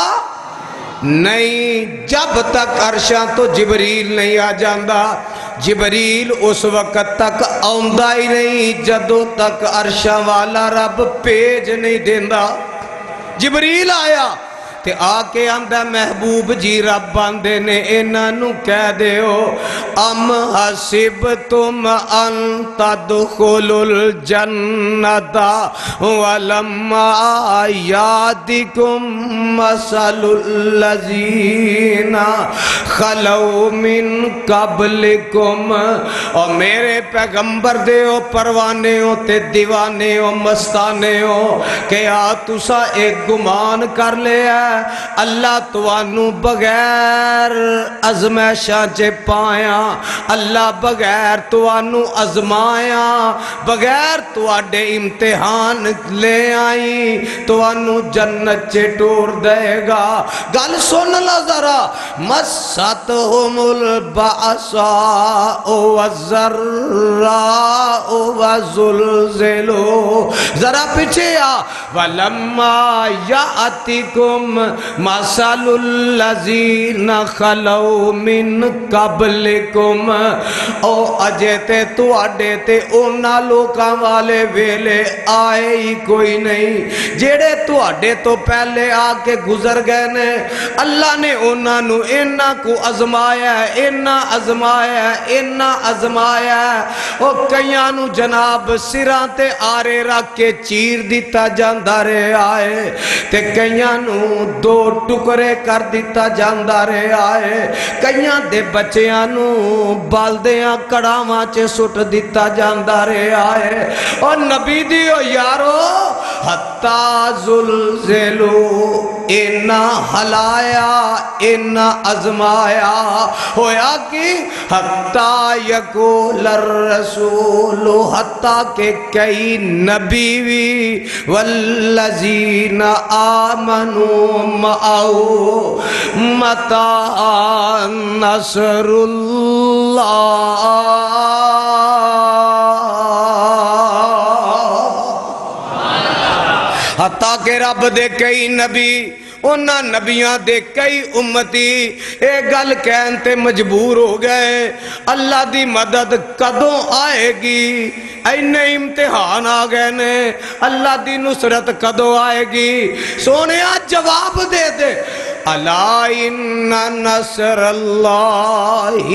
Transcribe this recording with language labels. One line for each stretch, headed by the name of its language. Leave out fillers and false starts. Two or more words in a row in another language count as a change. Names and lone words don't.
Punjabi: نہیں جب تک عرشاں تو جبریل نہیں آ جاندہ جبریل اس وقت تک آؤندہ ہی نہیں جدو تک عرشاں والا رب پیج نہیں دیندہ جبریل آیا تے آکے آندہ محبوب جی رب آندے نے انہوں کہہ دے ہو
Arabic: ام حسبتم ان تدخلوا الجنت ولما یادکم مثل الذین خلو من قبلکم
Punjabi: اور میرے پیغمبر دے ہو پروانے ہو تے دیوانے ہو مستانے ہو کہ آ تسا ایک گمان کر لے ہے اللہ توانو بغیر ازمیشاں چے پایا اللہ بغیر توانو ازمایا بغیر تواڈے امتحان لے آئی توانو جنت چے ٹور دے گا گل سن لا ذرا
Arabic: مستہم البأساء والضراء وزلزلوا
Punjabi: ذرا پیچھے آ
Arabic: ولما یاتکم مثل الذین خلو من قبلکم
Punjabi: او اجے تے تو اڈے تے اونا لوکاں والے ویلے آئے ہی کوئی نہیں جیڑے تو اڈے تو پہلے آکے گزر گئے نے اللہ نے اونا نو اینا کو ازمایا ہے اینا ازمایا ہے اینا ازمایا ہے او کئیاں نو جناب سراں تے آرے رکھ کے چیر دیتا جاندہ رہے آئے تے کئیاں نو دو ٹکرے کر دیتا جاندہ رہے آئے کئیاں دے بچیاں نو بالدیاں کڑاواں چے سٹ دیتا جاندہ رہے آئے اور نبی دیو یارو
Arabic: حتی زلزلو
Punjabi: اینا ہلایا اینا ازمایا ہویا کہ
Arabic: حتی یقول الرسول
Punjabi: حتی کہ کئی نبی وی
Arabic: والذین آمنوا معہو متى نصر اللہ
Punjabi: حتیٰ کہ رب دے کئی نبی انہاں نبیاں دے کئی امتی ایک گل کہن تے مجبور ہو گئے اللہ دی مدد کدوں آئے گی اینے امتحان آ گئے نے اللہ دی نصرت کدوں آئے گی سونے آج جواب دے دے
Arabic: الا ان نصر اللہ